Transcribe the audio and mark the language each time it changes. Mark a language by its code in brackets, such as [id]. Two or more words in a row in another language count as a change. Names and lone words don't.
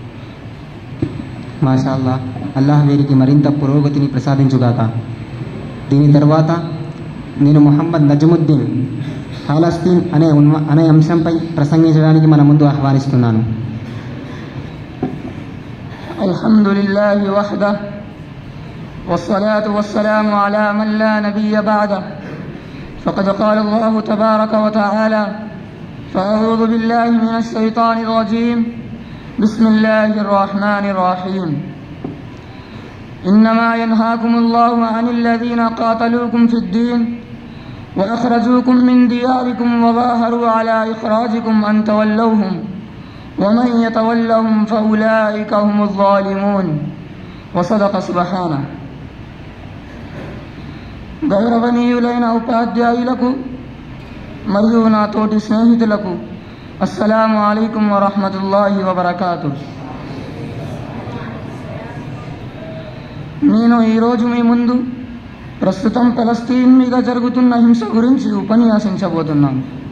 [ar] ما شاء الله, [te] అల్లాహ్ వీరికి మరింత పురోగతిని ప్రసాదించుగాక. దీని తర్వాత నేను ముహమ్మద్ నజముద్దీన్ ఫలస్తీన్ అనే అంశంపై ప్రసంగించడానికి మన ముందు ఆహ్వానిస్తున్నాను. [ar] الحمد لله وحده والصلاة والسلام على من لا نبي بعده فقد قال الله تبارك وتعالى فأعوذ بالله من الشيطان الرجيم بسم الله الرحمن الرحيم إنما ينهاكم الله عن الذين قاتلوكم في الدين وأخرجوكم من دياركم وظاهروا على إخراجكم أن تولوهم ومن يتولهم فأولئك هم الظالمون وصدق سبحانه. [te] గౌరవనీయులైన ఉపాధ్యాయులకు మరియు నా తోటి స్నేహితులకు [ar] السلام عليكم ورحمة الله وبركاته. [te] నేను ఈరోజు మీ ముందు ప్రస్తుతం ఫలస్తీన్ మీద జరుగుతున్న హింస గురించి ఉపన్యాసించబోతున్నాను.